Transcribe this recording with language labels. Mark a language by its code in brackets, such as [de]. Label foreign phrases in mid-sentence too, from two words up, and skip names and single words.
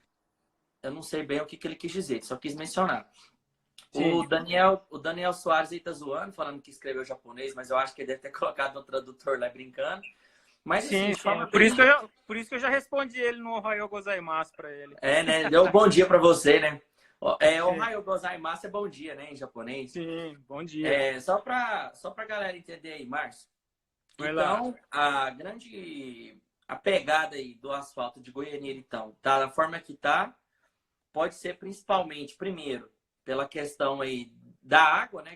[pt] eu não sei bem o que ele quis dizer, só quis mencionar. Sim. O Daniel Soares aí tá zoando, falando que escreveu japonês, mas eu acho que ele deve ter colocado no tradutor lá brincando. Mas Sim, assim, sim. Por isso que eu já respondi ele no [ja] おはようございます [pt] para ele. né? Deu um bom dia para você, né? [ja] おはようございます [pt] é bom dia, né, em japonês. Sim, bom dia. Só pra galera entender aí, Márcio. Então, a pegada aí do asfalto de Goiânia, então, tá da forma que tá, pode ser principalmente, primeiro, pela questão aí da água, né?